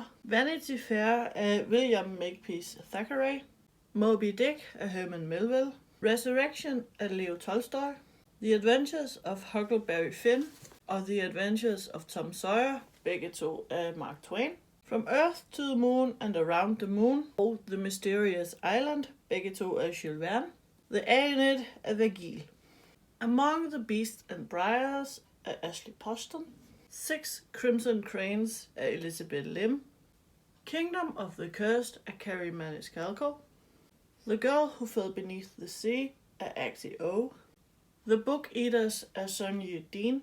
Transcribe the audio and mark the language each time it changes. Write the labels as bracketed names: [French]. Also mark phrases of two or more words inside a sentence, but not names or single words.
[Danish] Vanity Fair af William Makepeace Thackeray. Moby Dick af Herman Melville. Resurrection af Leo Tolstoy. The Adventures of Huckleberry Finn og The Adventures of Tom Sawyer, begge to af Mark Twain. From Earth to the Moon and Around the Moon og The Mysterious Island, begge to af Jules Verne. The Aeneid af Vergil. Among the Beasts and Briars af Ashley Poston. Six Crimson Cranes af Elizabeth Lim. Kingdom of the Cursed af Carrie Maniscalco. The Girl Who Fell Beneath the Sea af Axie O. The Book Eaters af Sonja Dean.